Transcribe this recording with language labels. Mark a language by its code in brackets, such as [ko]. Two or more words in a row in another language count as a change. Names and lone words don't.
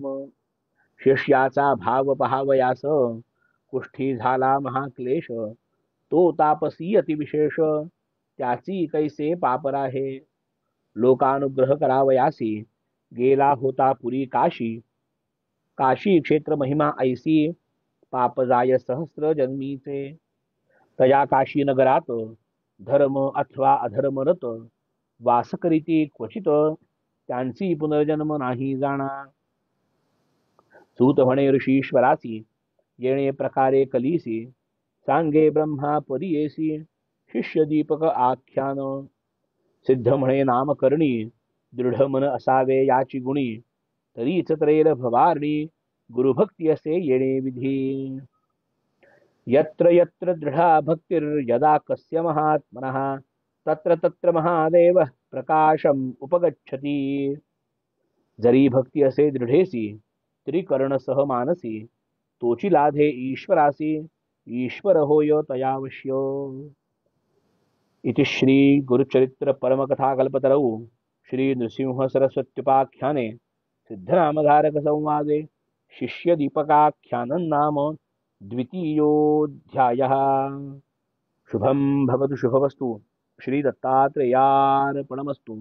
[mr] शिष्याचा भाव पहावयास कुष्ठी झाला महाक्लेश तो तापसी अतिविशेष त्याची कैसे पाप राहे. लोकानुग्रह करावयासी गेला होता पुरी काशी. काशी क्षेत्र महिमा ऐसी पाप जाय सहस्र जन्मीचे. तया काशी नगरात धर्म अथवा अधर्मरत वास करीती क्वचित त्यांची पुनर्जन्म नाही जाणा. सूत म्हणे ऋषीश्वरासी येणे प्रकारे कलीसी सांगे ब्रह्मा परियेसी शिष्य दीपक आख्यान. सिद्ध म्हणे नामकर्णी दृढ मन असावे याची गुणी तरीच त्रैल भवारणी गुरुभक्ती असे येणे विधी. [sa] यत्र यत्र दृढा भक्तिर्यदा कस्य महात्मनः तत्र तत्र महादेव प्रकाशम उपगच्छति. [mr] जरी भक्ती असे दृढेसी त्रिकरणसह मानसी तोची लाधे ईश्वरासी ईश्वर होय तयावश्य. [sa] इति श्री गुरुचरित्र परमकथाकल्पतरौ श्री नृसिंह सरस्वत्युपाख्याने सिद्धनामधारक संवादे शिष्य दीपकाख्यानं नाम द्वितीयोऽध्यायः. शुभं भवतु शुभवस्तु श्री दत्तात्रेयार्पणमस्तु.